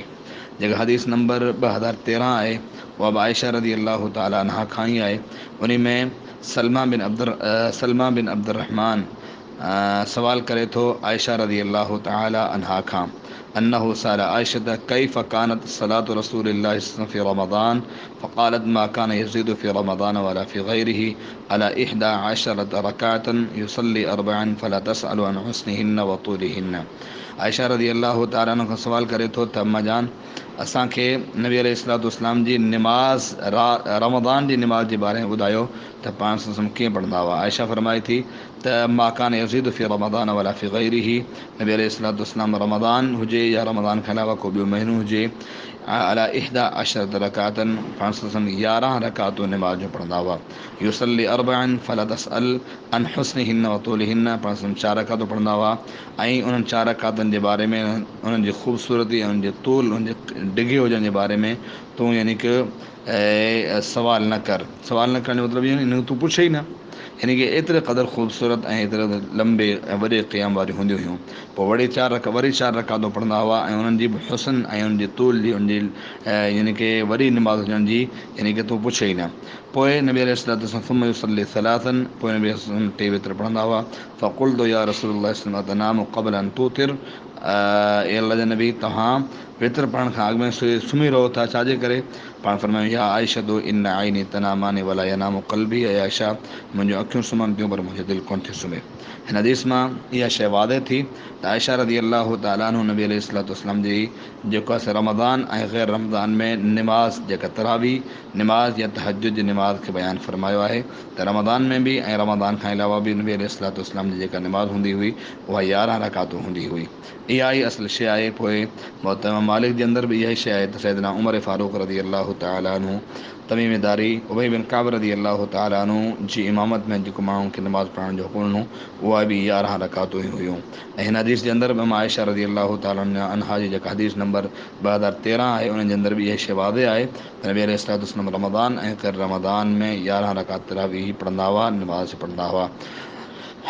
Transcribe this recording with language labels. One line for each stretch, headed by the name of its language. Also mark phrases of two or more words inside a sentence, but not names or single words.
Sindhi: जेका हदीस नंबर 2013 आहे उहा बि आयशा
Arabic: رضي الله تعالى عنها
Sindhi: खां ई आहे। उन में सलमा बिन अब्दुर्रहमान सवाल करे थो
Arabic: عائشة رضي الله تعالى عنها खां أنه سأل عائشة كيف كانت صلاة رسول الله صلى الله عليه وسلم في رمضان فقالت ما كان يزيد في رمضان ولا في غيره على 11 ركعة يصلي 40 فلا تسأل عن حسنهن وطولهن.
Sindhi: आयशा
Arabic: رضي الله تعالى عنها
Sindhi: खां सवाल करे थो त अम्मा जान, असांखे नबी
Arabic: عليه الصلاة والسلام
Sindhi: जी निमाज़ रमज़ान जी निमाज़ जे बारे में ॿुधायो त पाण सां कीअं पढ़ंदा हुआ। आयशा फरमाई थी त
Arabic: ما كان يزيد في رمضان ولا في غيره,
Sindhi: नबी
Arabic: عليه الصلاة والسلام
Sindhi: रमज़ान हुजे या रमज़ान खां अलावा को ॿियो महीनो हुजे,
Arabic: على 11 ركعة
Sindhi: पाण सां 11 रकातूं निमाज़ जो पढ़ंदा हुआ।
Arabic: يصلي 40 فلا تسأل عن حسنهن وطولهن,
Sindhi: पाण सां 4 रकातूं पढ़ंदा हुआ ऐं उन्हनि 4 रकातनि जे बारे में, उन्हनि जी ख़ूबसूरती ऐं उनजे तूल, उनजे डिघे हुजण जे बारे में तूं यानी कि सवाल न कर। सवाल न करण जो मतिलबु इहो न तूं पुछे ई न, यानी कि एतिरे क़दुरु ख़ूबसूरत ऐं एतिरे लंबे ऐं वॾे क़याम वारियूं हूंदियूं हुयूं। पोइ वरी 4 रकातूं पढ़ंदा हुआ ऐं उन्हनि जी हुस्न ऐं उनजी तूल जी उनजी यानी कि वरी निमाज़ हुजण जी यानी कि तूं पुछे ई न। पोइ नबी
Arabic: عليه الصلاة والسلام ثم يصلي ثلاثا,
Sindhi: पोइ नबी अलैहिस्सलाम 3 वित्र पढ़ंदा हुआ।
Arabic: فقلت يا رسول الله صلى الله عليه وسلم تنام قبل أن توتر,
Sindhi: ए अल्लाह जे नबी तव्हां वित्र पढ़ण खां अॻु में सुम्ही रहो था, छाजे करे? पाण फरमायूं
Arabic: يا عائشة إن عيني تنامان ولا ينام قلبي,
Sindhi: ऐं आयशा मुंहिंजूं अखियूं सुम्हनि थियूं पर मुंहिंजो दिलि कोन थी सुम्हे। हिन हदीस मां इहा शइ वाज़ह थी त आयशा
Arabic: رضي الله تعالى عنها
Sindhi: नबी
Arabic: عليه الصلاة والسلام
Sindhi: जी जेको आहे रमज़ान ऐं ग़ैर रमज़ान में निमाज़ जेका तरावी निमाज़ या तहज्जुद जी निमाज़ खे बयानु फरमायो आहे त रमज़ान में बि ऐं रमज़ान खां अलावा बि नबी
Arabic: عليه الصلاة والسلام
Sindhi: जी जेका निमाज़ हूंदी हुई उहा 11 रकातूं हूंदी हुई। इहा ई असुलु शइ आहे। पोइ मुअत्ता मालिक जे अंदरि बि इहा ई शइ आहे त सैयदना उमर फारूक
Arabic: رضي الله تعالى عنه
Sindhi: तमीम दारी उबई बिन काब
Arabic: رضي الله تعالى عنه
Sindhi: जी इमामत में जेको माण्हुनि खे निमाज़ पढ़ण जो हुकुम ॾिनो उहा बि 11 रकातूं ई हुयूं। ऐं हिन हदीस जे अंदरि बि आयशा
Arabic: رضي الله تعالى عنها
Sindhi: जी जेका हदीस नंबर 2013 आहे उन जे अंदरि बि इहा शइ वाज़ह आहे त नबी
Arabic: عليه الصلاة والسلام
Sindhi: रमज़ान ऐं ग़ैर रमज़ान में 11 रकात तरावी पढ़ंदा हुआ, निमाज़ पढ़ंदा हुआ।